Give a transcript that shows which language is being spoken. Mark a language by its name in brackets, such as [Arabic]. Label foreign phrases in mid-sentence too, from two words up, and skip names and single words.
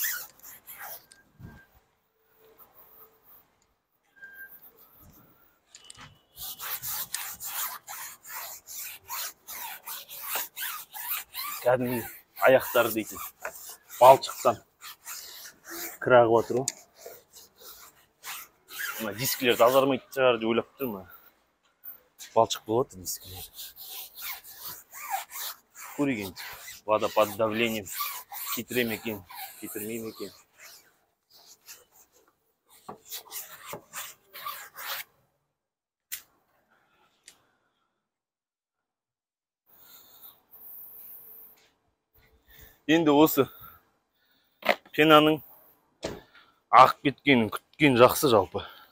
[Kazakh] Кәдімгі аяқтары дейтін балшықтан кір ағып жатыр ғой. Мына дискілер тазармайды шығар деп ойлап тұрмын. Балшық болып жатыр дискілер. Көреген [Russian] вода под давлением [Kazakh] кетіре ме екен, кетірмей ме екен. Енді осы пенаның ағып кеткенін күткен жақсы жалпы.